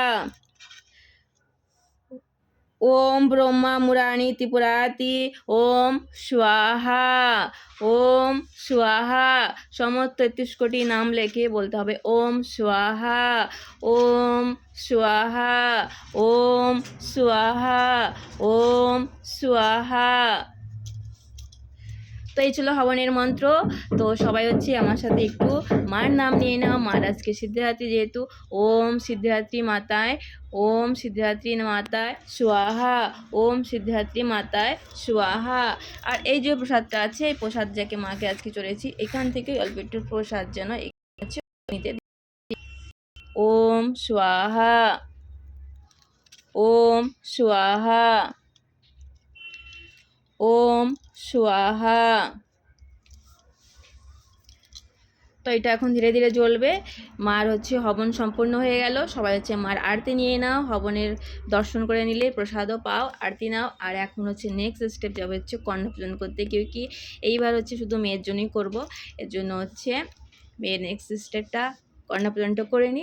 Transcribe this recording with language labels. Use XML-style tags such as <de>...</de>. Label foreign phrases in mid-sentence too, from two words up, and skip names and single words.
<sa>ओम ब्रह्मा मुरारी त्रिपुराति ओम स्वाहा। ओम स्वाहा।</sa> <hi>समस्त 33 कोटि नाम लेके बोलते হবে</hi> <sa>ओम स्वाहा। ओम स्वाहा। ओम स्वाहा। ओम स्वाहा।</sa> <bn>তো এই ছিল হবনের মন্ত্র। তো সবাই হচ্ছে আমার সাথে একটু মার নাম নিয়ে নাও। মার আজকে সিদ্ধিদাত্রী যেহেতু,</bn> <sa>ওম সিদ্ধিদাত্রী মাতায়, ওম সিদ্ধিদাত্রী মাতায় স্বাহা। ওম সিদ্ধিদাত্রী মাতায় স্বাহা।</sa> <bn>আর এই যে প্রসাদটা আছে, এই প্রসাদ যাকে মাকে আজকে চড়েছি, এখান থেকে অল্প একটু প্রসাদ যেন নিতে।</bn> <sa>ওম স্বাহা। ওম স্বাহা। ওম স্বাহা।</sa> <bn>তো এটা এখন ধীরে ধীরে জ্বলবে। মার হচ্ছে হবন সম্পূর্ণ হয়ে গেল। সবাই হচ্ছে মার আরতি নিয়ে নাও, হবনের দর্শন করে নিলে প্রসাদও পাও, আরতি নাও। আর এখন হচ্ছে</bn> <en>next step</en> <bn>যাবে হচ্ছে কর্ণপূজন করতে। কেউ কি এইবার হচ্ছে শুধু মেয়ের জন্যই করব, এর জন্য হচ্ছে মেয়ের নেক্সট স্টেপটা কর্ণপূজনটা করে নিই।</bn>